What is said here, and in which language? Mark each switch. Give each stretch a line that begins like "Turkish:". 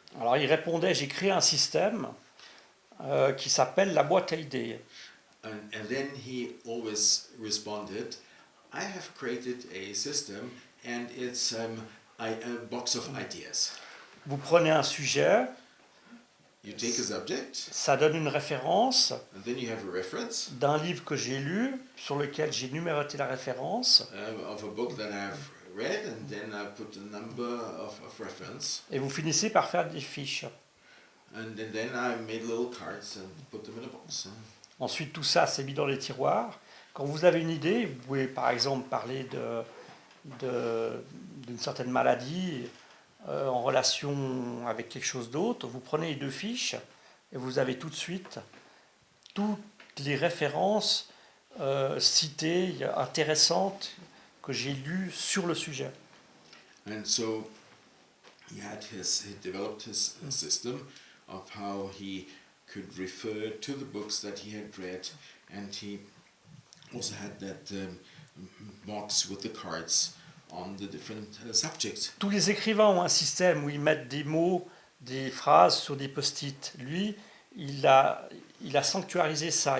French: Alors il répondait, j'ai créé un système qui s'appelle la boîte à idées.
English: And then he always responded, I have created a system and it's a box of ideas.
French: Vous prenez un sujet,
English: You take a subject,
French: ça donne une référence
English: and then you have a reference
French: d'un livre que j'ai lu, sur lequel j'ai numéroté la référence,
English: of a book that I've read, and then I put a number of reference,
French: et vous finissez par faire des fiches.
English: and then I made little cards and put them in a box.
French: Ensuite, tout ça, c'est mis dans les tiroirs. Quand vous avez une idée, vous pouvez par exemple parler d'une certaine maladie en relation avec quelque chose d'autre. Vous prenez les deux fiches et vous avez tout de suite toutes les références citées, intéressantes que j'ai lues sur le sujet.
English: And so he developed his system of how he could refer to the books that he had read, and he also had that box with the cards on the different subjects.
French: Tous les écrivains ont un système où ils mettent des mots, des phrases sur des post-it. Lui, il a sanctuarisé ça.